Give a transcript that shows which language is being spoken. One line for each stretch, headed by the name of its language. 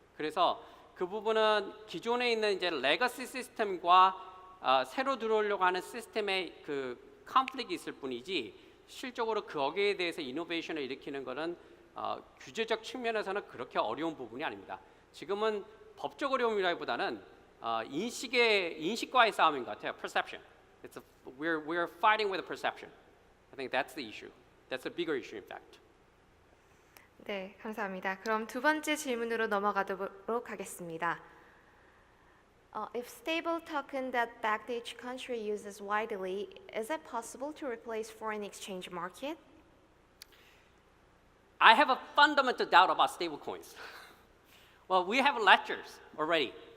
Korean: 그래서 그 부분은 기존에 있는 이제 레거시 시스템과 새로 들어오려고 하는 시스템의 그 컨플릭이 있을 뿐이지 실적으로 거기에 대해서 이노베이션을 일으키는 것은 규제적 측면에서는 그렇게 어려운 부분이 아닙니다. 지금은 법적 어려움이라기보다는 인식과의 싸움인 것 같아요.
English: Perception. We're fighting with a perception. I think that's the issue. That's a bigger issue, in fact.
Korean: 네, 감사합니다. 그럼 두 번째 질문으로 넘어가도록 하겠습니다.
English: If stable token that backed each country uses widely, is it possible to replace foreign exchange market? I have a fundamental doubt about stablecoins. Well, we have ledgers already.